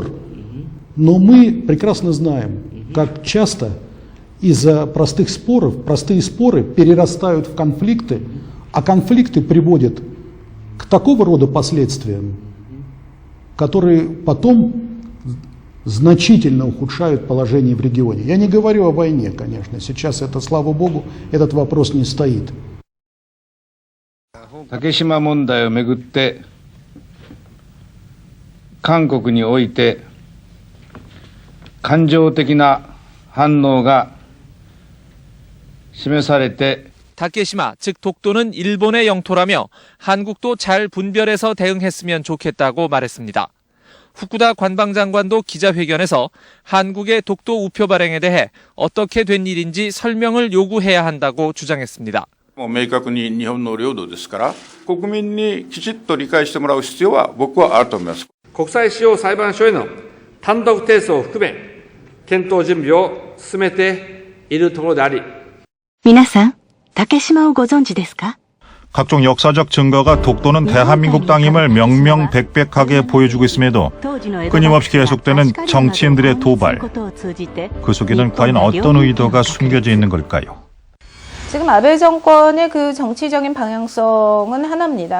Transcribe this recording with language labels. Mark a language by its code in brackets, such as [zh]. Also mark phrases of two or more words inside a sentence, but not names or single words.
[ru] Но мы прекрасно знаем, как часто из-за простых споров, простые споры перерастают в конфликты, а конфликты приводят к такого рода последствиям, которые потом значительно ухудшают положение в регионе. Я не говорю о войне, конечно. Сейчас это, слава богу, этот вопрос не стоит. [ja] 竹島問題をめぐって韓国において感情的な反応が示されて [ko] 다케시마, 즉 독도는 일본의 영토라며 한국도 잘 분별해서 대응했으면 좋겠다고 말했습니다. 후쿠다 관방장관도 기자회견에서 한국의 독도 우표 발행에 대해 어떻게 된 일인지 설명을 요구해야 한다고 주장했습니다. [ja] 明確に日本の領土ですから国民にきちっと理解してもらう必要は僕はあると思います。国際司法裁判所への単独提訴を含め検討準備を進めているところであり皆さん竹島をご存知ですか? [ko] 각종 역사적 증거가 독도는 대한민국 땅임을 명명백백하게 보여주고 있음에도 끊임없이 계속되는 정치인들의 도발, 그 속에는 과연 어떤 의도가 숨겨져 있는 걸까요? 지금 아베 정권의 그 정치적인 방향성은 하나입니다.